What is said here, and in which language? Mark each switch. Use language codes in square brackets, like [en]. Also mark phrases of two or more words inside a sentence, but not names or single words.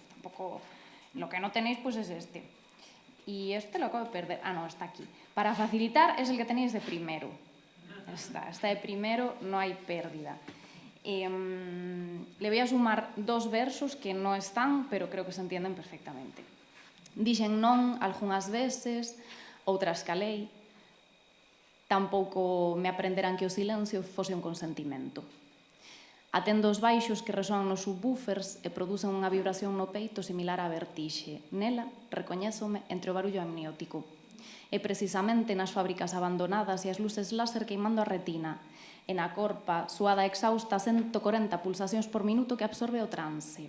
[es] Tampoco, lo que no tenéis pues es este. Y este lo acabo de perder. Ah, no, está aquí. Para facilitar es el que tenéis de primero. Está de primero, no hay pérdida. Le voy a sumar 2 versos que no están, pero creo que se entienden perfectamente. [gl] Dixen non algunhas veces, outras calei. Tampouco me aprenderan que o silencio fose un consentimento. Atendo os baixos que resoan nos subwoofers e producen unha vibración no peito similar á vertixe. Nela, recoñézome entre o barullo amniótico. E precisamente nas fábricas abandonadas e as luces láser queimando a retina, e na corpa, suada exhausta, 140 pulsacións por minuto que absorbe o transe.